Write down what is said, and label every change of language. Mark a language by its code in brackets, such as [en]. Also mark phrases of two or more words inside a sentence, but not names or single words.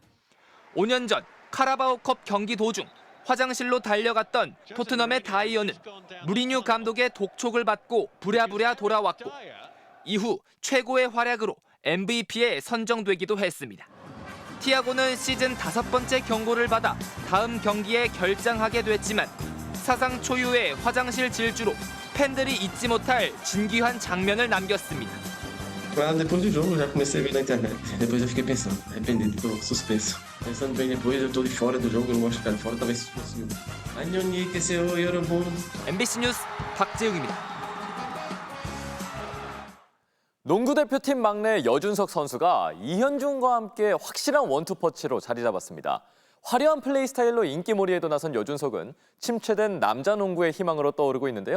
[ko] 5년 전 카라바오컵 경기 도중 화장실로 달려갔던 토트넘의 다이어는 무리뉴 감독의 독촉을 받고 부랴부랴 돌아왔고 이후 최고의 활약으로 MVP에 선정되기도 했습니다. 티아고는 시즌 5번째 경고를 받아 다음 경기에 결장하게 됐지만 사상 초유의 화장실 질주로 팬들이 잊지 못할 진귀한 장면을 남겼습니다. [pt] Depois do jogo eu já comecei a ver na internet. Depois eu fiquei pensando, arrependido, tô suspenso. Pensando bem depois, eu tô de fora do jogo, eu não gosto de ficar de fora, talvez se fosse. [ko] 안녕히 계세요, 여러분. MBC 뉴스 박재욱입니다. 농구대표팀 막내 여준석 선수가 이현중과 함께 확실한 원투펀치로 자리 잡았습니다. 화려한 플레이 스타일로 인기몰이에도 나선 여준석은 침체된 남자 농구의 희망으로 떠오르고 있는데요.